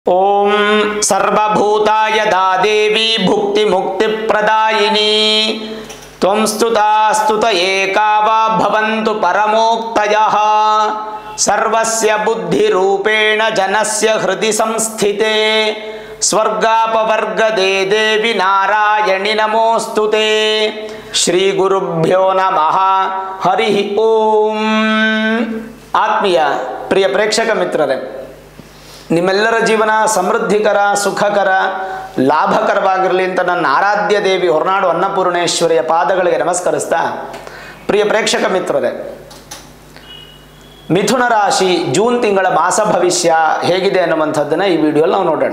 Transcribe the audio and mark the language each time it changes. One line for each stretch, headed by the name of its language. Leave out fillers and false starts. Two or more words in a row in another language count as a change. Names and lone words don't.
Sanskrit: ओम सर्वभूताय दा देवी भुक्ति मुक्ति प्रदायिनी त्वं स्तुता स्तुत एका वा भवन्तु परमोक्तयः सर्वस्य बुद्धि रूपेण जनस्य हृदि संस्थिते स्वर्गापवर्गदे देवी नारायणि नमोस्तुते श्री गुरुभ्यो नमः हरि ओम।
Kannada: ಆತ್ಮೀಯ ಪ್ರಿಯ ಪ್ರೇಕ್ಷಕ ಮಿತ್ರರೇ, ನಿಮ್ಮೆಲ್ಲರ ಜೀವನ ಸಮೃದ್ಧಿಕರ ಸುಖಕರ ಲಾಭಕರವಾಗಿರಲಿ ಅಂತ ನನ್ನ ಆರಾಧ್ಯ ದೇವಿ ಹೊರನಾಡು ಅನ್ನಪೂರ್ಣೇಶ್ವರಿಯ ಪಾದಗಳಿಗೆ ನಮಸ್ಕರಿಸ್ತಾ, ಪ್ರಿಯ ಪ್ರೇಕ್ಷಕ ಮಿತ್ರರೇ, ಮಿಥುನ ರಾಶಿ ಜೂನ್ ತಿಂಗಳ ಮಾಸ ಭವಿಷ್ಯ ಹೇಗಿದೆ ಅನ್ನುವಂಥದ್ದನ್ನು ಈ ವಿಡಿಯೋಲ್ಲಿ ನಾವು ನೋಡೋಣ.